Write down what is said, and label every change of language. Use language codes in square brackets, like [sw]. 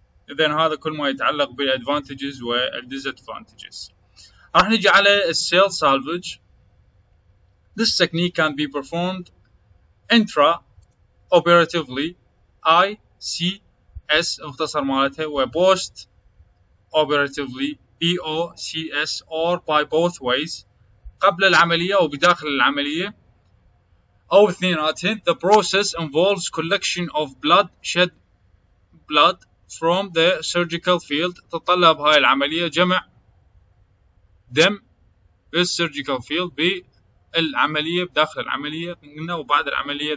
[ar] إذن هذا كل ما يتعلق بالadvantages والdisadvantages. راح نجي على cell salvage. [en] This technique can be performed intra-operatively ICS [ar] مختصر مالتها [en] و post operatively POCS or by both ways [ar] قبل العملية أو بداخل العملية أو اثنيناتهن. [en] The process involves collection of shed blood from the surgical field. [ar] تتطلب هاي العملية جمع دم بالsurgical field بالعملية بداخل العملية قلنا وبعد العملية.